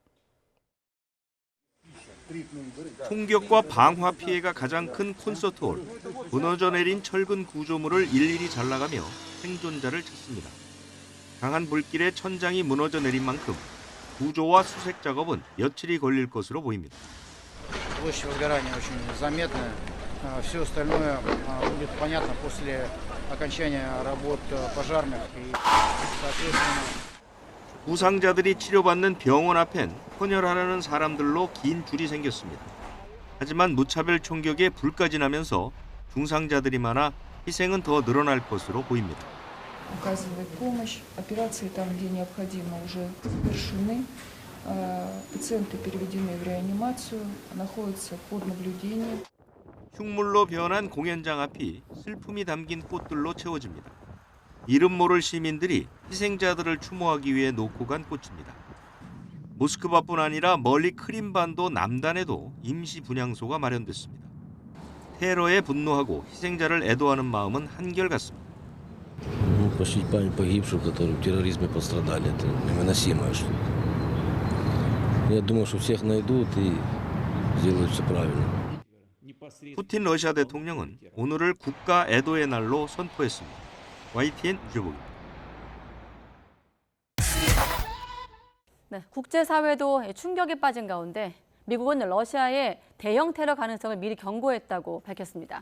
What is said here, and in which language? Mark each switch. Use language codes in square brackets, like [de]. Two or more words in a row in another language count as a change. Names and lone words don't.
[ko] 총격과 방화 피해가 가장 큰 콘서트홀. 무너져 내린 철근 구조물을 일일이 잘라가며 생존자를 찾습니다. 강한 불길에 천장이 무너져 내린 만큼 구조와 수색 작업은 며칠이 걸릴 것으로 보입니다. [ru] Площадь возгорания очень заметная. Все остальное будет понятно после окончания работ пожарных и, соответственно. [ko] 부상자들이 치료받는 병원 앞엔 헌혈하려는 사람들로 긴 줄이 생겼습니다. 하지만 무차별 총격에 불까지 나면서 중상자들이 많아 희생은 더 늘어날 것으로 보입니다. [ru] Оказывать помощь. Операции там, где необходимо, уже завершены. Пациенты переведены в реанимацию, находятся под наблюдением. [ko] 흉물로 변한 공연장 앞이 슬픔이 담긴 꽃들로 채워집니다. 이름 모를 시민들이 희생자들을 추모하기 위해 놓고 간 꽃입니다. 모스크바뿐 아니라 멀리 크림반도 남단에도 임시 분향소가 마련됐습니다. 테러에 분노하고 희생자를 애도하는 마음은 한결같습니다. [ru] Почтить память погибших, которые в терроризме пострадали, это невыносимая штука. Я думаю, что всех найдут и сделают все правильно. [ko] 푸틴 러시아 대통령은 오늘을 국가 애도의 날로 선포했습니다. YTN 유재복입니다. 네, 국제사회도 충격에 빠진 가운데 미국은 러시아의 대형 테러 가능성을 미리 경고했다고 밝혔습니다.